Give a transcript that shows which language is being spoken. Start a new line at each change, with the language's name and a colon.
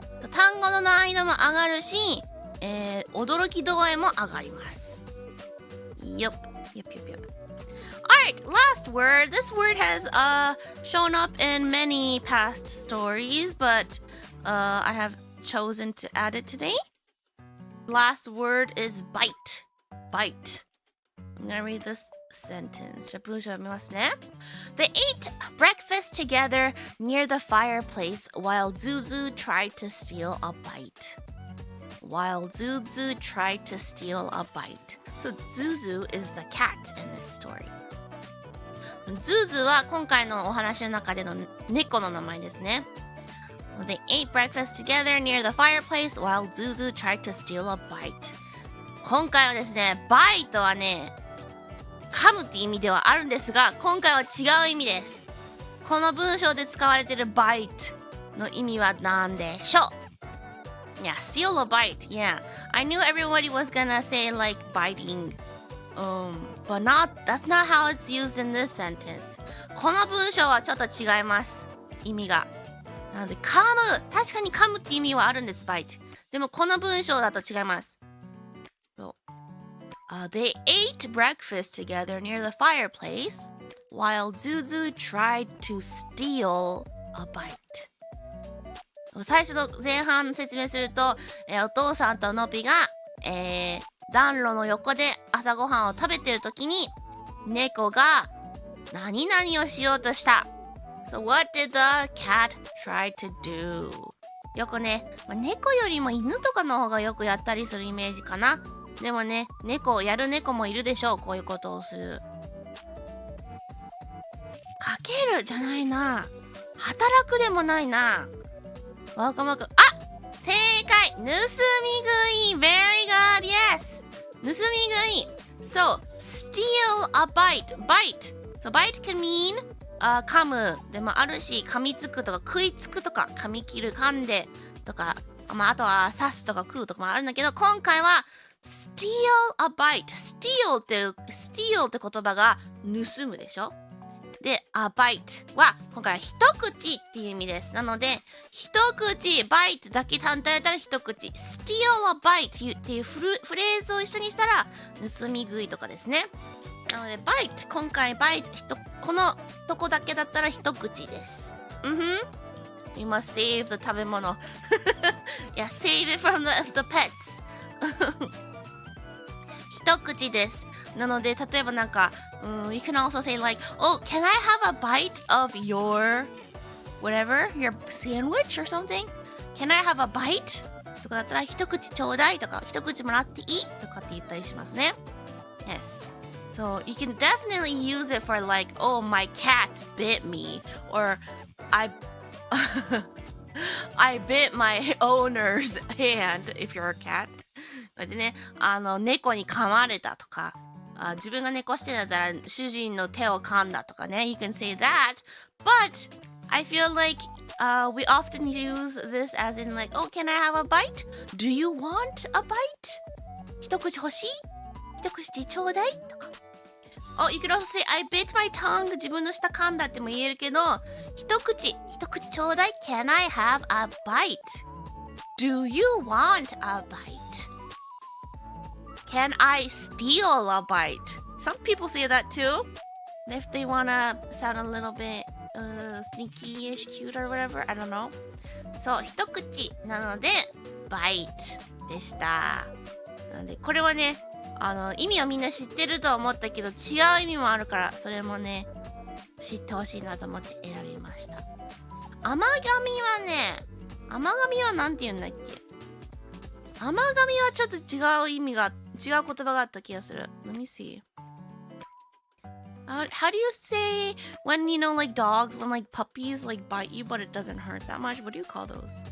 Japanese: 単語の難易度も上がるし、驚き度合いも上がります。
English: Yup. Alright, last word. This word has shown up in many past stories, but I have chosen to add it today. Last word is bite. Bite. I'm gonna read this sentence.
Japanese: じゃあ文章読みますね。
English: They ate breakfast together near the fireplace while Zuzu tried to steal a bite. While Zuzu tried to steal a bite. So Zuzu is the cat in this story.
Japanese: Zuzu は今回のお話の中での猫の名前ですね。
English: They ate breakfast together near the fireplace while Zuzu tried to steal a bite.
Japanese: 今回はですね、バイトはね、噛むって意味ではあるんですが、今回は違う意味です。この文章で使われている bite の意味は何でしょう？
English: Yeah, steal a bite. Yeah, I knew everybody was gonna say like biting. But that's not how it's used in this sentence.
Japanese: この文章はちょっと違います。意味が。なので、噛む。確かに噛むって意味はあるんです、bite。でもこの文章だと違います。
English: They ate breakfast together near the fireplace while Zuzu tried to steal a bite.
Japanese: 最初の前半説明すると、お父さんとのびが、暖炉の横で朝ごはんを食べてるときに猫が何々をしようとした。
English: So what did the cat try to do?
Japanese: よくね、猫よりも犬とかの方がよくやったりするイメージかな。でもね、やる猫もいるでしょう。こういうことをする。かけるじゃないな。働くでもないな。わかまく。正解！盗み食い
English: !Very good! Yes! 盗み食い So, steal a bite. Bite. So, bite can mean
Japanese: 噛むでもあるし、噛みつくとか食いつくとか、噛み切る、噛んでとか、あとは刺すとか食うとかもあるんだけど、今回は
English: steal a bite.
Japanese: steal って言葉が盗むでしょ。で、a bite は今回は一口っていう意味です。なので、一口、bite だけ単体だったら一口。
English: steal a bite
Japanese: っていうフレーズを一緒にしたら盗み食いとかですね。なので、bite 今回 bite このとこだけだったら一口です。
English: You must save the
Japanese: 食べ物。
English: Yeah, save it from the pets.
Japanese: 一口です。なので、例えばなんか、
English: you can also say like, oh, can I have a bite of your whatever, your sandwich or something? Can I have a bite?
Japanese: とかだったら、一口ちょうだいとか、一口もらっていいとかって言ったりしますね。
English: Yes. So you can definitely use it for like, oh, my cat bit me, or I bit my owner's hand if you're a cat.
Japanese: でね、猫に噛まれたとか、自分が猫してたら主人の手を噛んだとかね。
English: You can say that, but I feel like we often use this as in like, oh, can I have a bite? Do you want a bite?
Japanese: 一口欲しい？一口ちょうだいとか。
English: Oh, you could also say, I bit my tongue.
Japanese: 自分の舌噛んだっても言えるけど、一口ちょうだい。
English: Can I have a bite? Do you want a bite?Can I steal a bite? Some people say that too. If they want to sound a little bit sneaky-ish, cute or whatever. I don't know.
Japanese: そう、一口なので、bite でした。なので、これはね、意味はみんな知ってるとは思ったけど、違う意味もあるから、それもね、知ってほしいなと思って選びました。甘噛みはなんて言うんだっけ？甘噛みはちょっと違う意味が違う言葉があった気がする。
English: Let me see. How do you say when, you know, like dogs, when like puppies like bite you, but it doesn't hurt that much? What do you call those?